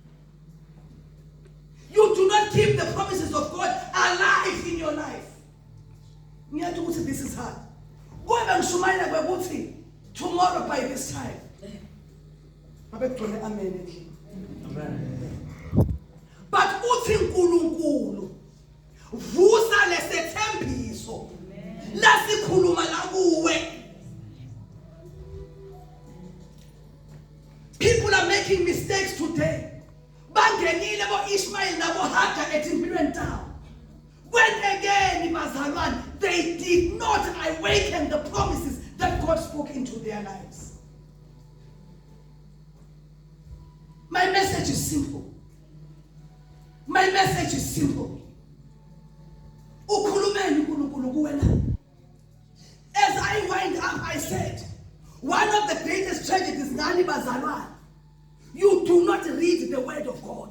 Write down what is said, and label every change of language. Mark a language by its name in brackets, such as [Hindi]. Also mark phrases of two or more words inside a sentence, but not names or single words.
[English] You do not keep the promises of God alive in your life. This is hard. Tomorrow by this time. Amen. [Swati] But uthi uNkulunkulu vusa lesethembiso lasikhuluma la kuwe. [English] People are making mistakes today. [Swati] Bangenile bo Ishmael nabo Hagar etimpilweni tawo. [English] When again bazalwane, they did not awaken the promises that God spoke into their lives. My message is simple. My message is simple. As I wind up, I said, one of the greatest tragedies, you do not read the word of God.